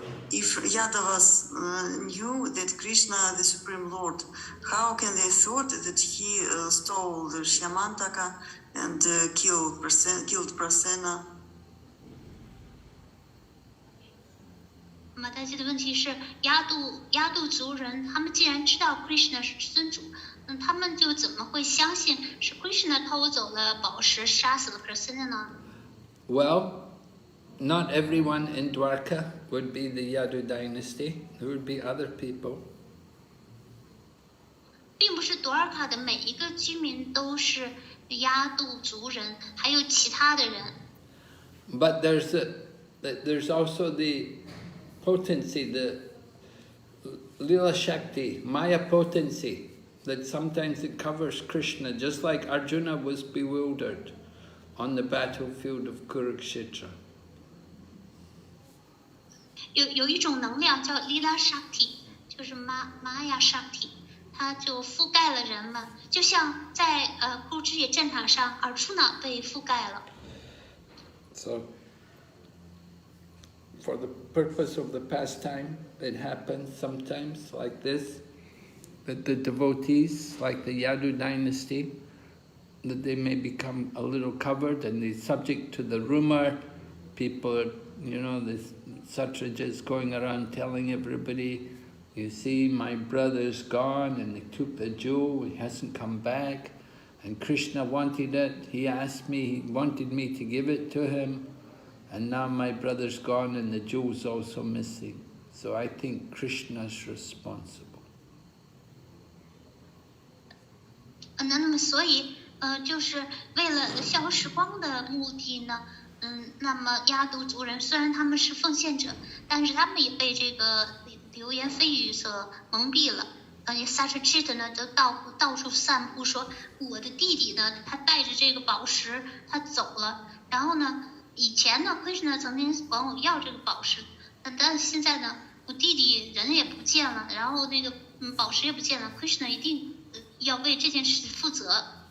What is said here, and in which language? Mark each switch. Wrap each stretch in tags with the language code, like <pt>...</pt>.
<en>If Yadavas knew that Krishna, the Supreme Lord, how can they thought that he stole the Syamantaka and killed Prasena?</en> <zh>那么大家的问题是，亚度族人，他们既然知道 Krishna 是至尊主，那他们就怎么会相信是 Krishna 偷走了宝石，杀死了 Krishna 呢？</zh> <en>Well, not everyone in Dwarka would be the Yadu dynasty. There would be other people.</en> <zh>并不是多尔卡的每一个居民都是亚度族人，还有其他的人。</zh> <en>But there's also the potency, the Lila Shakti, Maya potency, that sometimes it covers Krishna, just like Arjuna was bewildered on the battlefield of Kurukshetra.</en> <zh>有一种能量叫 Lila Shakti， 就是玛雅 Shakti， 它就覆盖了人们，就像在库之野战场上，Arjuna 被覆盖了。</zh> <en>So, for the purpose of the pastime, it happens sometimes like this, that the devotees, like the Yadu dynasty, that they may become a little covered and they're subject to the rumor. People, the Satrajas going around telling everybody, you see, my brother's gone and they took the jewel, he hasn't come back. And Krishna wanted it, he wanted me to give it to him. And now my brother's gone and the jewel's also missing. So I think Krishna's responsible.</en> <zh>那么所以就是为了消时光的目的呢，那么亚度族人虽然他们是奉献者，但是他们也被这个流言蜚语所蒙蔽了。 Satrajit 呢就到处散布说，我的弟弟呢他带着这个宝石他走了，然后呢以前呢 Krishna 曾经管我要这个宝石，但是现在呢我弟弟人也不见了，然后那个宝石也不见了 ，Krishna 一定要为这件事负责。</zh>